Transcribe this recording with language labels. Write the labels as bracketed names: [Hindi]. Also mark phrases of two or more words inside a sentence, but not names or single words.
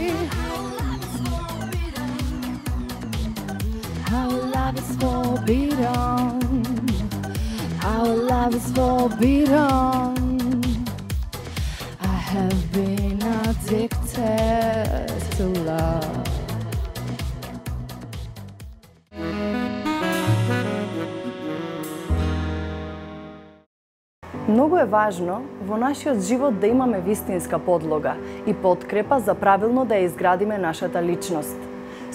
[English] Our love is forbidden. Our love is forbidden. I have been addicted to love. [Macedonian] Многу е важно во нашиот живот да имаме вистинска подлога и подкрепа за правилно да ја изградиме нашата личност.